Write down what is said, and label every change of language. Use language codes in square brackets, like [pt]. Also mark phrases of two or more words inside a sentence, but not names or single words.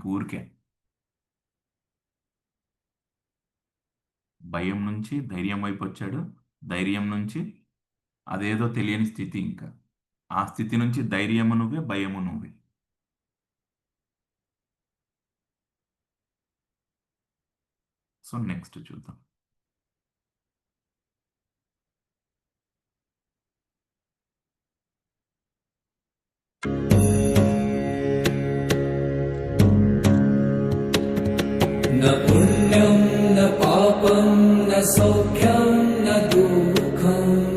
[te] ఊరికే భయం నుంచి ధైర్యం వైపు వచ్చాడు, ధైర్యం నుంచి అదేదో తెలియని స్థితి, ఇంకా ఆ స్థితి నుంచి ధైర్యము నువ్వే, భయము నువ్వే. [en] so next [te] చూద్దాం. [sa] न पुण्यं न पापं न सौख्यं न दुःखं